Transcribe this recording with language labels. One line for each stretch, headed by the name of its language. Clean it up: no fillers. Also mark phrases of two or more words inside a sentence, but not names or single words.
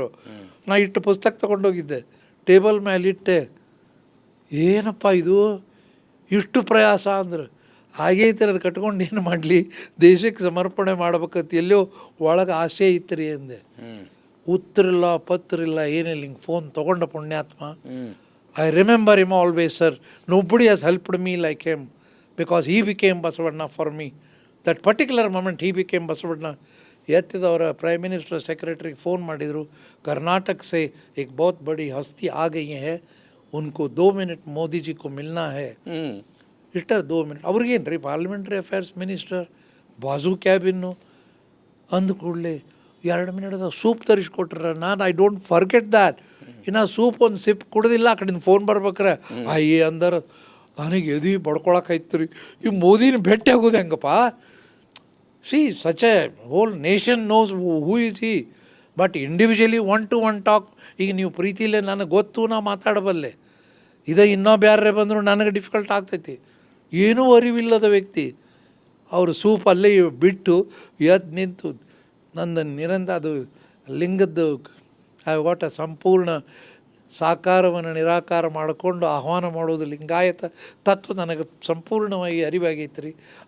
Kannada: ನಾ ಇಟ್ಟು ಪುಸ್ತಕ ತೊಗೊಂಡೋಗಿದ್ದೆ, ಟೇಬಲ್ ಮೇಲೆ ಇಟ್ಟೆ, ಏನಪ್ಪ ಇದು ಇಷ್ಟು ಪ್ರಯಾಸ ಅಂದ್ರೆ. ಹಾಗೇ ಅದು ಕಟ್ಕೊಂಡು ಏನು ಮಾಡಲಿ, ದೇಶಕ್ಕೆ ಸಮರ್ಪಣೆ ಮಾಡ್ಬೇಕಂತ ಎಲ್ಲೋ ಒಳಗೆ ಆಸೆ ಇತ್ತು ರೀ ಅಂದೆ. ಉತ್ತರಿಲ್ಲ, ಪತ್ರಿಲ್ಲ, ಏನಿಲ್ಲ. ಹಿಂಗೆ ಫೋನ್ ತೊಗೊಂಡ ಪುಣ್ಯಾತ್ಮ.
English: I remember him always sir. Nobody has helped me like him because he became Basavanna for me. That particular moment he became Basavanna.
Kannada: ಎತ್ತಿದವರ
English: prime minister secretaryge
Kannada: फ़ोन ಮಾಡಿದರು,
Hindi: कर्नाटक से एक बहुत बड़ी हस्ती आ गई है, उनको 2 मिनट मोदी जी को मिलना है.
Kannada: ಇಷ್ಟರ 2 ಮಿನಿಟ್ ಅವ್ರಿಗೇನು ರೀ,
English: parliamentary affairs minister
Kannada: ಬಾಜು ಕ್ಯಾಬಿನ್ನು ಅಂದ ಕೂಡಲೇ 2 ಮಿನಿಟ್ದಾಗ ಸೂಪ್ ತರಿಸ್ಕೊಟ್ರ.
English: ನಾನು I don't forget that.
Kannada: ಇನ್ನು ಸೂಪ್ ಒಂದು ಸಿಪ್ ಕುಡ್ದಿಲ್ಲ, ಆ ಕಡೆಯಿಂದ ಫೋನ್ ಬರ್ಬೇಕ್ರೆ ಅಯ್ಯೇ ಅಂದ್ರೆ ನನಗೆ ಎದು ಬಡ್ಕೊಳಕಾಯ್ತು ರೀ. ಈ ಮೋದಿನ ಭೇಟಿ ಆಗೋದು ಹೆಂಗಪ್ಪ?
English: See such a whole nation knows who is he, but individually 1-to-1 talk.
Kannada: ಈಗ ನೀವು ಪ್ರೀತಿಲೇ ನನಗೆ ಗೊತ್ತು, ನಾ ಮಾತಾಡಬಲ್ಲೆ. ಇದೇ ಇನ್ನೊಬ್ಬ ಯಾರೇ ಬಂದರೂ ನನಗೆ ಡಿಫಿಕಲ್ಟ್ ಆಗ್ತೈತಿ. ಏನೂ ಅರಿವಿಲ್ಲದ ವ್ಯಕ್ತಿ ಅವರು ಸೂಪ್ ಅಲ್ಲೇ ಬಿಟ್ಟು ಎದ್ದು ನಿಂತು ನಂದು ನಿರಂತರ ಅದು ಲಿಂಗದ್ದು ವಾಟ ಸಂಪೂರ್ಣ ಸಾಕಾರವನ್ನು ನಿರಾಕಾರ ಮಾಡಿಕೊಂಡು ಆಹ್ವಾನ ಮಾಡೋದು ಲಿಂಗಾಯತ ತತ್ವ ನನಗೆ ಸಂಪೂರ್ಣವಾಗಿ ಅರಿವಾಗೈತೆ ರೀ.